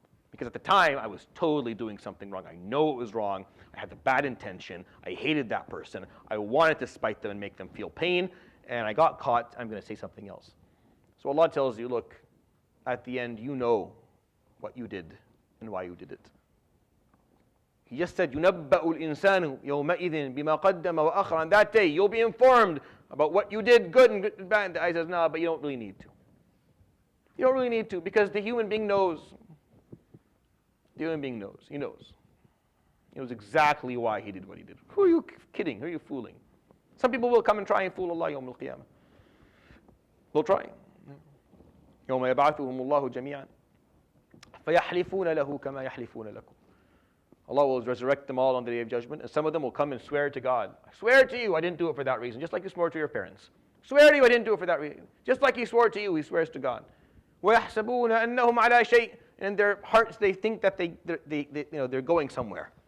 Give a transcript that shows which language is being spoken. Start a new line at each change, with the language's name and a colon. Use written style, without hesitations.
English: Because at the time, I was totally doing something wrong. I know it was wrong. I had the bad intention. I hated that person. I wanted to spite them and make them feel pain. And I got caught. I'm going to say something else. So Allah tells you, look, at the end, you know what you did and why you did it. He just said,
Arabic: يُنَبَّأُ الْإِنسَانُ يَوْمَئِذٍ بِمَا قَدَّمَ وَأَخَرَ.
English: On that day, you'll be informed about what you did, good and bad. And the ayah says, no, but you don't really need to. You don't really need to, because the human being knows. The human being knows. He knows. He knows exactly why he did what he did. Who are you kidding? Who are you fooling? Some people will come and try and fool Allah يوم القيامة. They'll try.
Arabic: يوم يبعثهم الله جميعا فيحلفون له كما يحلفون لكم.
English: Allah will resurrect them all on the Day of Judgment, and some of them will come and swear to God. I swear to you, I didn't do it for that reason, just like you swore to your parents. Swear to you, I didn't do it for that reason. Just like he swore to you, he swears to God.
Arabic: وَيَحْسَبُونَ أَنَّهُمْ عَلَى شَيْءٍ.
English: And in their hearts, they think that they're going somewhere.